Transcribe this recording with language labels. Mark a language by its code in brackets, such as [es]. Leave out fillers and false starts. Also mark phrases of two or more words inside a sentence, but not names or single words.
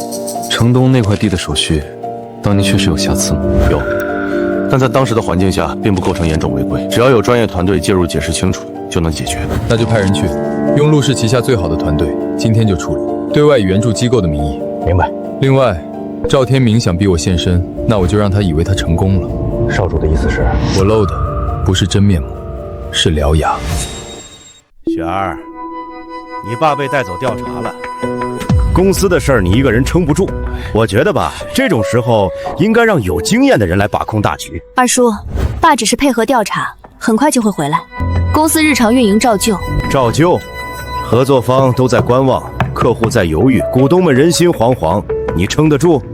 [zh] 城東那塊地的手續，當年確實有瑕疵嗎？有，但在當時的環境下，並不構成嚴重違規。只要有專業團隊介入解釋清楚，就能解決。那就派人去，用陸氏旗下最好的團隊，今天就處理，對外以援助機構的名義。明白。另外，趙天明想逼我現身，那我就讓他以為他成功了。少主的意思是，我露的不是真面目，是獠牙。雪兒，你爸被帶走調查了。公司的事兒你一個人撐不住，我覺得吧，這種時候應該讓有經驗的人來把控大局。二叔，爸只是配合調查，很快就會回來。公司日常運營照舊。照舊？合作方都在觀望，客戶在猶豫，股東們人心惶惶，你撐得住？